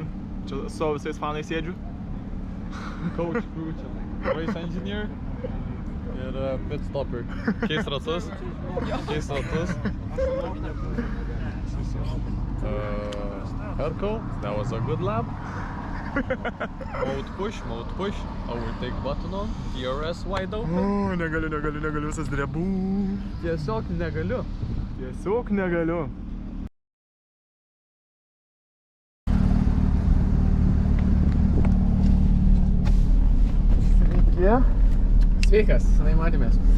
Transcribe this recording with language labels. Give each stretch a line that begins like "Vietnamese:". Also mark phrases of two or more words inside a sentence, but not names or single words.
Lithuanian: Čia su savo visais fanais sėdžiu.
English: Coach crew čia. Race engineer ir pit stopper.
Lithuanian: Keis ratus. Herkau,
English: that was a good lap. Mode push. Overtake button on. DRS wide open.
Lithuanian: Negaliu, visas drebų. Tiesiog negaliu. Sveikas, senai matėmės.